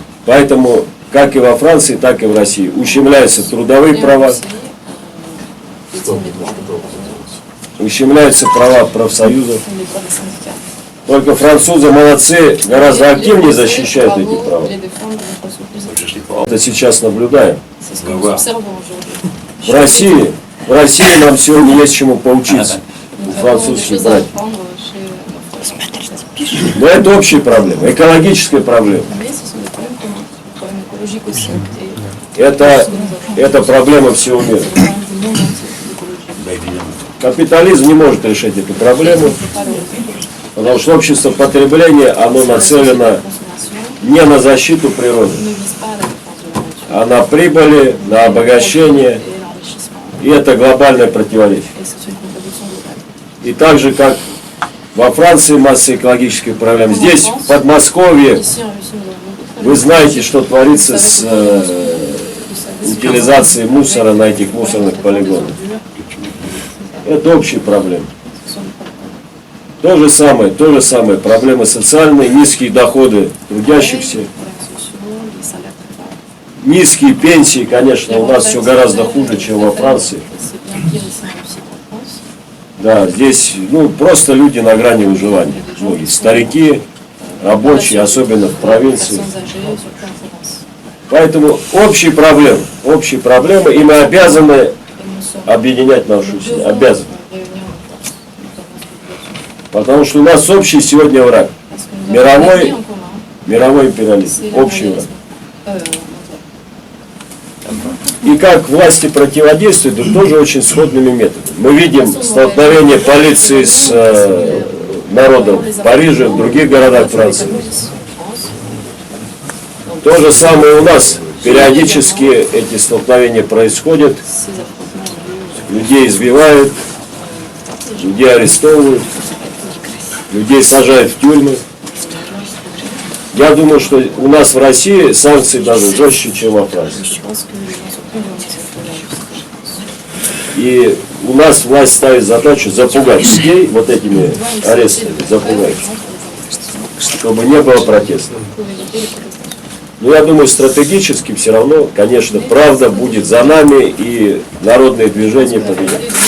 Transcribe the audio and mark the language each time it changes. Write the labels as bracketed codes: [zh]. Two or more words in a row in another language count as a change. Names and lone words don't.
[ru] Поэтому, как и во Франции, так и в России, ущемляются трудовые права, ущемляются права профсоюзов. Только французы молодцы, гораздо активнее защищают эти права. Это сейчас наблюдаем. [fr] C'est ce que nous observons aujourd'hui. [ru] В России нам сегодня есть чему поучиться. [fr] Nous [ru] У [fr] avons des [ru] французских [fr] choses à [ru] братьев. [fr] apprendre chez nos frères. [ru] Но это общие проблемы, экологическая проблема. [fr] Mais ce sont des problèmes communs, des problèmes écologiques aussi. [ru] Это проблема всего мира. [fr] C'est le problème du monde entier, l'écologie. Bah, évidemment. [ru] Капитализм не может решить эту проблему, потому что общество потребления, оно нацелено [fr] Consommation [ru] не на защиту природы, [fr] ne vise pas la défense de la nature. [ru] а на прибыли, на обогащение. [fr] Et l'enrichissement. [ru] И это глобальное противоречие. [fr] Et c'est une contradiction globale. [ru] И так же, как во Франции масса экологических проблем, здесь, в Подмосковье, [fr] Ici, en Russie, nous avons beaucoup de [ru] вы [fr] problèmes. [ru] знаете, что творится с [fr] Vous savez, [ru] утилизацией мусора на этих мусорных полигонах. Это общие проблемы. [fr] ce sont des problèmes. [ru] То же самое, проблемы социальные, низкие доходы трудящихся, [fr] Les problèmes sociaux, les salaires très bas. [ru] низкие пенсии, конечно, у нас все гораздо хуже, чем во Франции. [fr] C'est bien pire ici en Russie qu'en France. [ru] Да, здесь, просто люди на грани выживания. Многие старики, рабочие, особенно в провинции. [fr] Personnes âgées, surtout en Provence. [ru] Поэтому общие проблемы, и мы обязаны [fr] Et nous sommes [ru] объединять нашу [fr] nous [ru] усилия. [fr] devons [ru] Обязаны. [fr] réunir nos forces, notamment [ru] Потому что у нас общий сегодня враг. [fr] parce que nous [ru] Мировой [fr] avons un ennemi en commun, [ru] Мировой империализм. [fr] c'est [ru] Общий враг. [fr] l'impérialisme mondial. [ru] И как власти противодействуют, да, тоже очень сходными методами. Мы видим столкновение полиции с народом в Париже, в других городах Франции. То же самое у нас. Периодически эти столкновения происходят, [fr] Ces affrontements ont lieu [ru] людей избивают, людей арестовывают, людей сажают в тюрьмы. Я думаю, что у нас в России санкции даже жестче, чем во Франции. Je pense que les gens sont plus nuancés que la justice. И у нас власть ставит задачу запугать людей вот этими арестами, запугать, чтобы не было протеста. Но я думаю, стратегически все равно, конечно, правда будет за нами, и народные движения победят.